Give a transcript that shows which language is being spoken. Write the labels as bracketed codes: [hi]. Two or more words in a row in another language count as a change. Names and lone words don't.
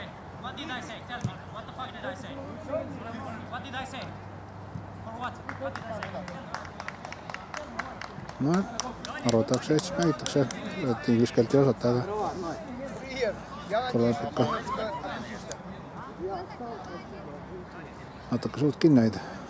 [en] What did I say? Tell me. What the fuck did I say? What did I say? For what? What did I say? No, [et] arvatakse, et siis mängitakse, et inglise keelt ei osata, aga tuleb ikka natuke suud kinni hoida.